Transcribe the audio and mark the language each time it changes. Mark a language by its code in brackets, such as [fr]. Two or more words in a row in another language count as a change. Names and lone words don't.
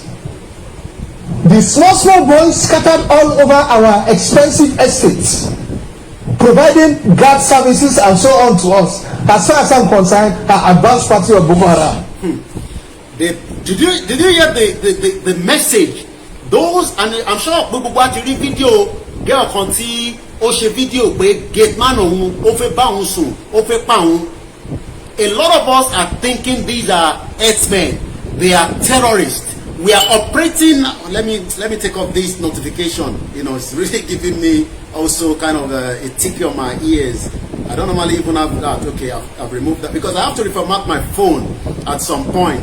[en] The small boys scattered all over our expensive estates, providing guard services and so on to us. As far as I'm concerned, are advanced party of Boko Haram. Did you hear the message? Those, and I'm sure [yo] gbogbo wa ti rí [en] video girl [yo] kan tí ó ṣe video pé [en] gate man [yo] òun ó fẹ́ bá òun sùn ó fẹ́ pa òun. [en] A lot of us are thinking these are herdsmen. They are terrorists. We are operating. Let me take off this notification. It's really giving me also kind of a tick on my ears. I don't normally even have that. Okay, I've removed that because I have to reformat my phone at some point.